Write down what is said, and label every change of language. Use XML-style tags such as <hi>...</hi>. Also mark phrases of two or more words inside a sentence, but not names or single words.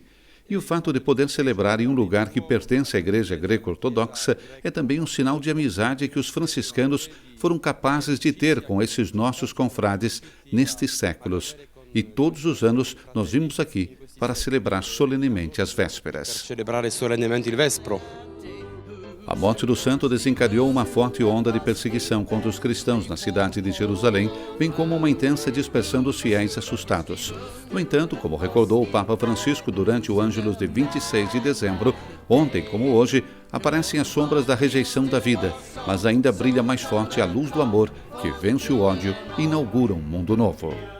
<pt>E o fato de poder celebrar em um lugar que pertence à Igreja Greco-Ortodoxa é também um sinal de amizade que os franciscanos foram capazes de ter com esses nossos confrades nestes séculos. E todos os anos nós vimos aqui para celebrar solenemente as vésperas.</pt> <it>Celebrare solennemente il vespro.</it> <pt>A morte do santo desencadeou uma forte onda de perseguição contra os cristãos na cidade de Jerusalém, bem como uma intensa dispersão dos fiéis assustados. No entanto, como recordou o Papa Francisco durante o Ângelus de 26 de dezembro, ontem como hoje, aparecem as sombras da rejeição da vida, mas ainda brilha mais forte a luz do amor que vence o ódio e inaugura um mundo novo.</pt>